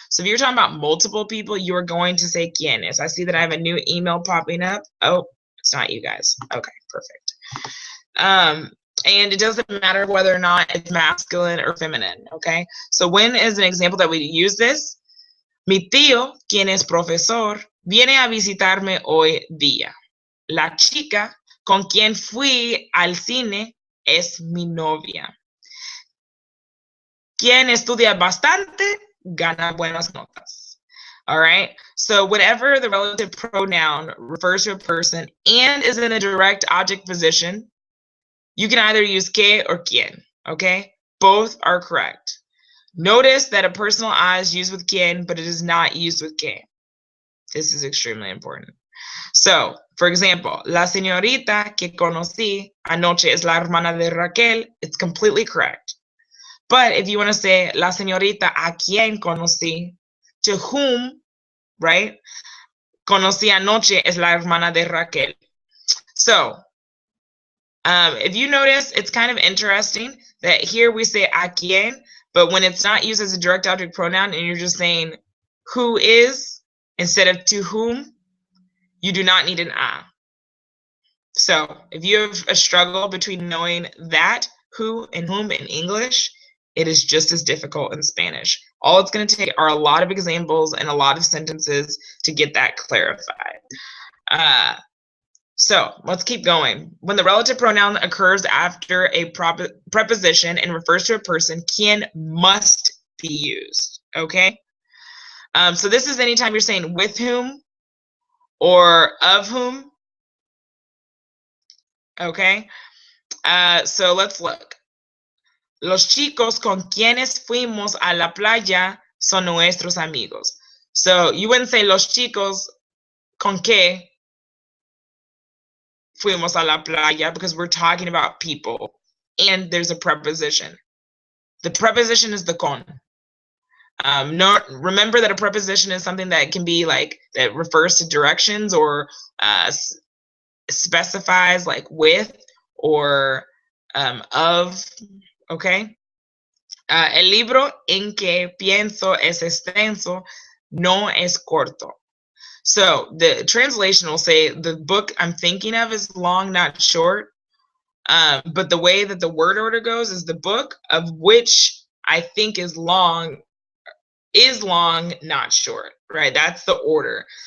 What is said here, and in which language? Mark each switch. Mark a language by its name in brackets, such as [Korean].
[English] So if you're talking about multiple people, you are going to say quiénes. I see that I have a new email popping up. Oh, it's not you guys. Okay, perfect. And it doesn't matter whether or not it's masculine or feminine, okay? So when is an example that we use this? [Spanish] Mi tío, quien es profesor, viene a visitarme hoy día. La chica con quien fui al cine es mi novia. Quien estudia bastante, gana buenas notas. [English] All right? So whenever the relative pronoun refers to a person and is in a direct object position, you can either use que or quien, okay? Both are correct. Notice that a personal I is used with quien, but it is not used with que. This is extremely important. So, for example, [Spanish] la señorita que conocí anoche es la hermana de Raquel. [English] It's completely correct. But if you want to say [Spanish] la señorita a quien conocí, [English] to whom, right? [Spanish] Conocí anoche es la hermana de Raquel. [English] So, if you notice, it's kind of interesting that here we say a quien, but when it's not used as a direct object pronoun and you're just saying who is instead of to whom, you do not need an a. So if you have a struggle between knowing that, who, and whom in English, it is just as difficult in Spanish. All it's going to take are a lot of examples and a lot of sentences to get that clarified. So let's keep going. When the relative pronoun occurs after a preposition and refers to a person, quien must be used, okay? So this is anytime you're saying with whom or of whom, okay? So let's look. [Spanish] Los chicos con quienes fuimos a la playa son nuestros amigos. [English] So you wouldn't say [Spanish] los chicos con que fuimos a la playa [English] because we're talking about people and there's a preposition. The preposition is the con. Remember that a preposition is something that can be like that refers to directions or specifies like with or of, okay? [Spanish] El libro en que pienso es extenso, no es corto. [English] So the translation will say the book I'm thinking of is long, not short. But the way that the word order goes is the book of which I think is long, not short, right? That's the order.